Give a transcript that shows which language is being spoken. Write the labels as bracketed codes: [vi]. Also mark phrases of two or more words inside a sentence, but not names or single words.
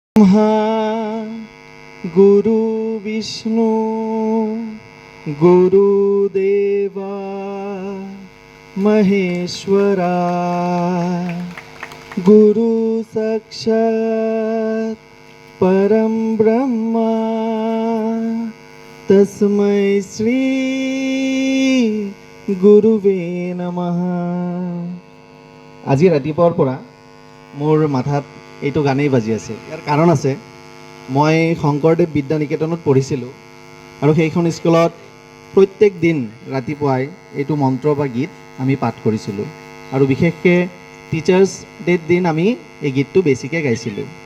[sa] गुरु विष्णु गुरुदेवा महेश्वरा गुरु साक्षात् परम ब्रह्मा तस्मै श्री गुरुवे नमः। [as] আজি ৰাতিপুৱাৰ পৰা মোৰ মাথাত এইটো গানেই বাজি আছে। ইয়াৰ কাৰণ আছে, মই শংকৰদেৱ বিদ্যা নিকেতনত পঢ়িছিলোঁ আৰু সেইখন স্কুলত প্ৰত্যেক দিন ৰাতিপুৱাই এইটো মন্ত্ৰ বা গীত আমি পাঠ কৰিছিলোঁ আৰু বিশেষকৈ টিচাৰ্ছ ডে'ৰ দিন আমি এই গীতটো বেছিকৈ গাইছিলোঁ।